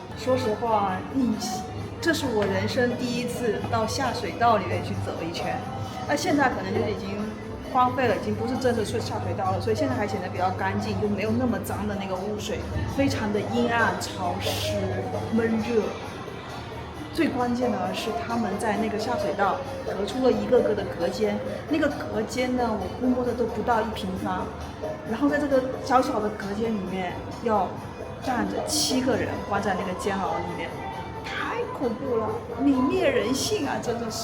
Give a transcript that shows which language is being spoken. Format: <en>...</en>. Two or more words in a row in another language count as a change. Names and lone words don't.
<zh>說實話，這是我人生第一次到下水道裡面去走一圈。那現在可能就是已經荒廢了，已經不是正式去下水道了，所以現在還顯得比較乾淨，就沒有那麼髒的那個污水，非常的陰暗、潮濕、悶熱。最關鍵的是他們在那个下水道隔出了一个个的隔间，那个隔间呢，我估摸的都不到1平方，然后在这个小小的隔间里面要站着7个人关在那个监牢里面，太恐怖了，泯灭人性啊，真的是。</zh>